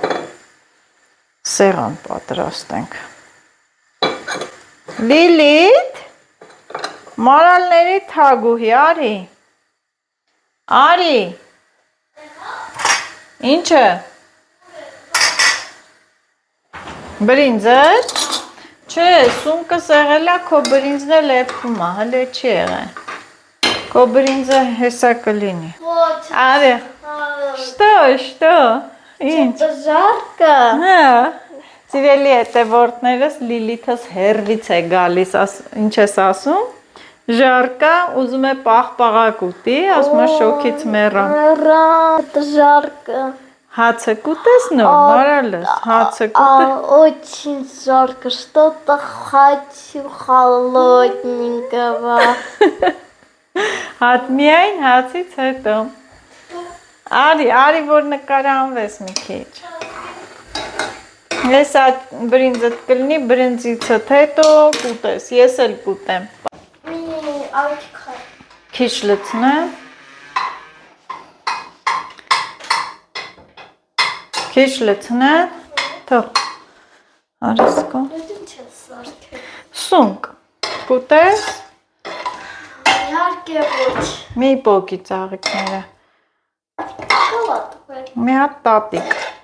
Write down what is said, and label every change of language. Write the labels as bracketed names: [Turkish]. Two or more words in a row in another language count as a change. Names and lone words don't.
[Armenian] սեղան պատրաստենք, Լիլիթ, մարալների թագուհի, արի, Ինչը, բրինձը, չէ, սունկը սեղել է, քո բրինձն էլ էպվում է, հլե չի եղեն, քո բրինձը հեսա կլինի, արի, շտո, ինչ, [Russian] Жарко, [Armenian] սիրելի հետևորդներս Լիլիթս հեռվից է գալիս, ինչ ես ասում, Ժարկա, ուզում է պաղպաղակ ուտի, ասում է շոքից մեռամ, [Russian] это жарко, [Armenian] հացը կուտես նոր, մարալս, հացը կուտես, [Russian] очень жарко, что-то хочу холодненького, [Armenian] հատ միայն հացից հետո, արի, որ նկարանվես մի քիչ, ես այդ բրինձդ կլինի, բրինձիցդ հետո կուտես, ես էլ կուտեմ, քիչ լցնեմ, թող, արիսկո, սունկ, կուտես, մի պոկի ծաղիքները, մի հատ տատիկ,